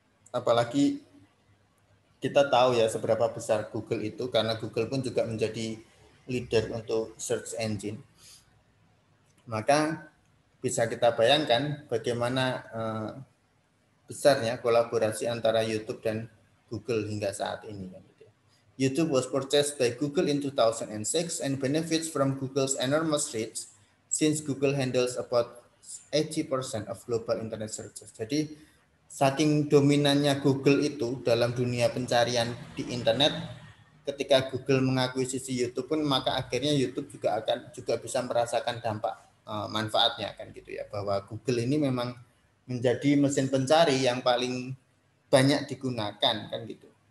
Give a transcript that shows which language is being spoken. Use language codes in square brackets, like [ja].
[id] Apalagi kita tahu ya seberapa besar Google itu, karena Google pun juga menjadi leader untuk search engine. Maka bisa kita bayangkan bagaimana besarnya kolaborasi antara YouTube dan Google hingga saat ini. [en] YouTube was purchased by Google in 2006 and benefits from Google's enormous reach since Google handles about 80% of global internet searches. [id] Jadi saking dominannya Google itu dalam dunia pencarian di internet, ketika Google mengakuisisi YouTube pun maka akhirnya YouTube juga bisa merasakan dampak manfaatnya kan gitu ya, bahwa Google ini memang menjadi mesin pencari yang paling banyak digunakan kan gitu.